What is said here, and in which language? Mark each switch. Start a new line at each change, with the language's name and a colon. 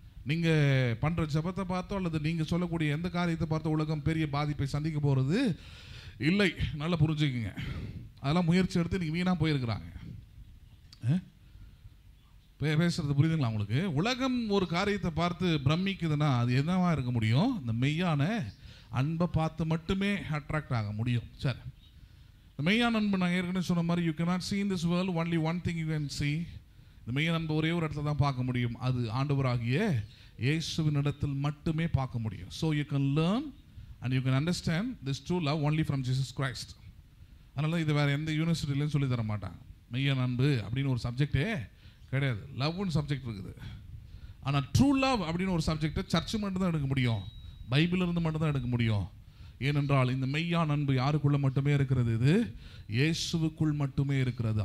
Tamil: நீங்கள் பண்ணுற ஜபத்தை பார்த்தோ அல்லது நீங்கள் சொல்லக்கூடிய எந்த காரியத்தை பார்த்தோ உலகம் பெரிய பாதிப்பை சந்திக்க போகிறது இல்லை. நல்லா புரிஞ்சுக்குங்க. அதெல்லாம் முயற்சி எடுத்து நீங்கள் வீணாக போயிருக்கிறாங்க. பேசுறது புரியுதுங்களா உங்களுக்கு? உலகம் ஒரு காரியத்தை பார்த்து பிரமிக்குதுன்னா அது என்னவா இருக்க முடியும்? இந்த மெய்யான அன்பை பார்த்து மட்டுமே அட்ராக்ட் ஆக முடியும். சரி, மெய்யான அன்பு நான் ஏற்கனவே சொன்ன மாதிரி
English: You cannot see in this world only one thing you can see.
Tamil: இந்த மெய்யான அன்பு ஒரே ஒரு இடத்துல தான் பார்க்க முடியும். அது ஆண்டவராகிய இயேசுவின் இடத்தில் மட்டுமே பார்க்க முடியும்.
English: So you can learn and you can understand this true love only from Jesus Christ.
Tamil: அதனால இது வேற எந்த யூனிவர்சிட்டிலையும் சொல்லி தர மாட்டாங்க. மெய்யான அன்பு அப்படின்னு ஒரு சப்ஜெக்டே கிடையாது. லவ்னு சப்ஜெக்ட் இருக்குது. ஆனால் ட்ரூ லவ் அப்படின்னு ஒரு சப்ஜெக்டை சர்ச்சு மட்டும் தான் எடுக்க முடியும், பைபிள் இருந்து மட்டும் தான் எடுக்க முடியும். ஏனென்றால் இந்த மெய்யான அன்பு யாருக்குள்ள மட்டுமே இருக்கிறது? இது இயேசுவுக்குள் மட்டுமே இருக்கிறது.